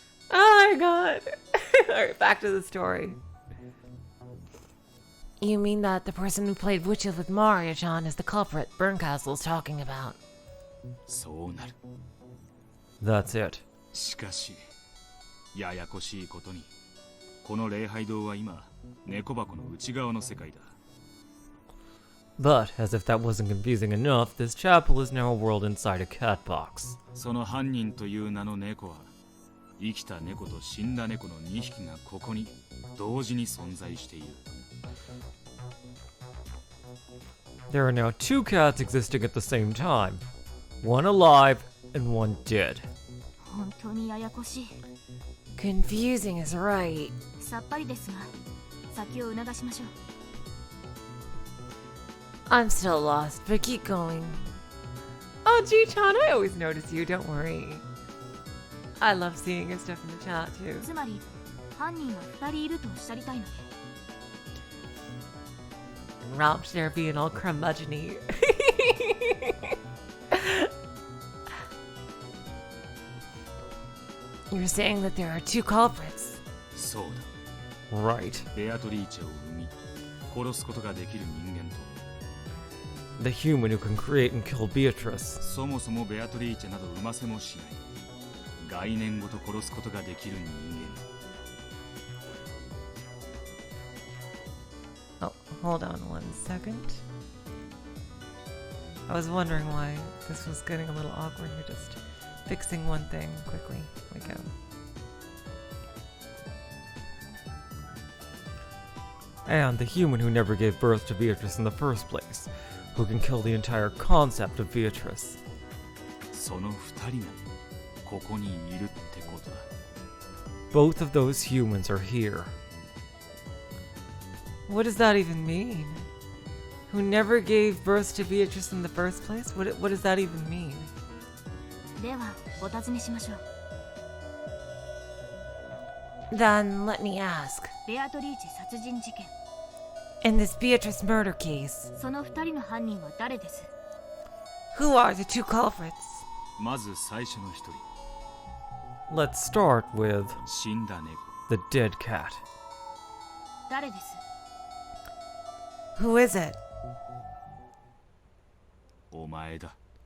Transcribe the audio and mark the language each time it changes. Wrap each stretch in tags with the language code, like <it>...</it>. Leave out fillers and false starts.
<en>Oh my god. Alright, back to the story. You mean that the person who played witches with Maria-chan is the culprit Berncastle's talking about?</en> <ja>そうなる。</ja> <en>That's it.</en> <ja>しかしややこしいことにこの礼拝堂は今猫箱の内側の世界だ。</ja> <en>But, as if that wasn't confusing enough, this chapel is now a world inside a cat box.</en> <ja>その犯人という名の猫は生きた猫と死んだ猫の2匹がここに同時に存在している。</ja> <en>There are now two cats existing at the same time. One alive and one dead.</en> <ja>本当にややこしい。</ja> <en>Confusing is right.</en> <ja>さっぱりですが、先を促しましょう。</ja> <en>I'm still lost, but keep going. Oh, G-chan, I always notice you, don't worry. I love seeing your stuff in the chat, too.</en> <ja>つまり、犯人は2人いるとおっしゃりたいので。</ja> <en>Romp there being all curmudgeon-y. You're saying that there are two culprits.</en> <ja>そうだ。</ja> <en>Right.</en> <ja>ベアトリーチェを生み殺すことができる人間と</ja> <en>The human who can create and kill Beatrice.</en> <ja>そもそもベアトリーチェなど生ませもしない概念ごと殺すことができる人間。</ja> <en>Oh, hold on 1 second. I was wondering why this was getting a little awkward. We're just fixing one thing quickly. We go. And the human who never gave birth to Beatrice in the first place, who can kill the entire concept of Beatrice.</en> <ja>その2人がここにいるってことだ。</ja> <en>Both of those humans are here. What does that even mean? Who never gave birth to Beatrice in the first place? What does that even mean?</en> <ja>では、お尋ねしましょう。</ja> <en>Then let me ask.</en> <ja>ベアトリーチェ殺人事件。</ja> <en>In this Beatrice murder case,</en> <ja>その2人の犯人は誰です？</ja> <en>who are the two culprits?</en> <ja>まず最初の1人</ja> <en>Let's start with</en> <ja>死んだ猫</ja> <en>the dead cat.</en> <ja>誰です？</ja> <en>Who is it?</en> <ja>お前だ。</ja>